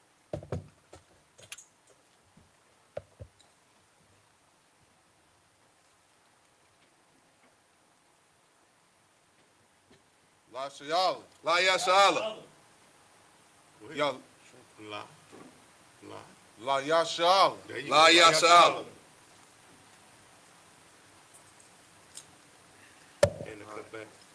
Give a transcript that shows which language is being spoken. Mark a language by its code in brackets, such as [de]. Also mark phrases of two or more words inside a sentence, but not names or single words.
[en] La Shayala. La Yashala. Ya, La. La. La Yashala. There you La go. Yashala. And the cut back.